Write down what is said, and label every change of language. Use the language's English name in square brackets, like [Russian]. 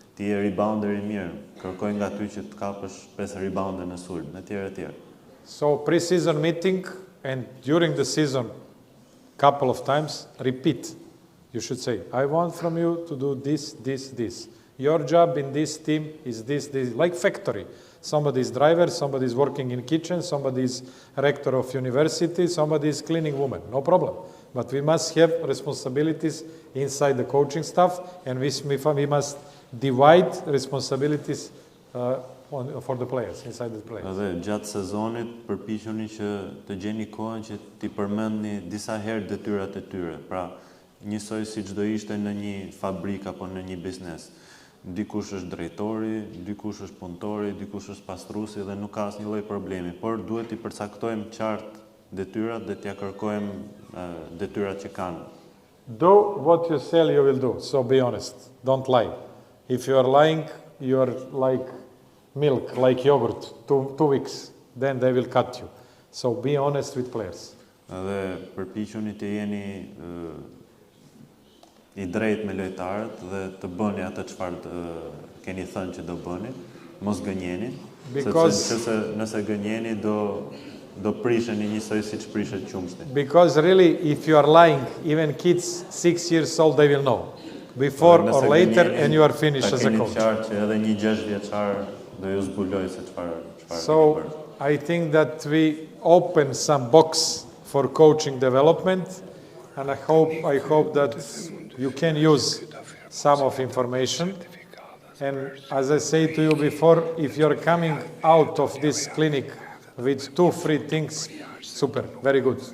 [Albanian] Ti je rebounder i mirë, kërkoj nga ty që të kapësh 5 rebounde në sulm, etj. [English] So pre-season meeting and during the season couple of times repeat. You should say, I want from you to do this, this, this. Your job in this team is this, this, like factory. Somebody is driver, somebody is working in kitchen, somebody is rector of university, somebody is cleaning woman, no problem. But we must have responsibilities inside the coaching staff, and we must divide responsibilities for the players, inside the players. [Albanian] Edhe gjatë sezonit përpiqeni që të gjeni kohën që t'i përmendni disa herë detyrat e tyre. Pra, njësoj si çdo ishte në një fabrikë apo në një biznes. Dikush është drejtori, dikush është punëtori, dikush është pastruesi dhe nuk ka asnjë lloj problemi, por duhet t'i përcaktojmë qartë detyrat dhe t'ia kërkojmë detyrat që kanë. [English] Do what you say you will do, so be honest, don't lie. If you are lying, you are like milk, like yogurt, 2 weeks, then they will cut you. So be honest with players. [Albanian] Dhe përpiqeni të jeni i drejtë me lojtarët dhe të bëni atë çfarë keni thënë që do bëni, mos gënjeni, sepse nëse gënjeni do prisheni njësoj siç prishet qumshti. [English] Because really, if you are lying, even kids 6 years old, they will know. Before or later, and you are finished as a coach. [Albanian] Që edhe një 6 vjeçar do ju zbuloj se çfarë. [English] So, I think that we open some box for coaching development, and I hope that you can use some of information. And as I say to you before, if you're coming out of this clinic with 2 free things, super, very good.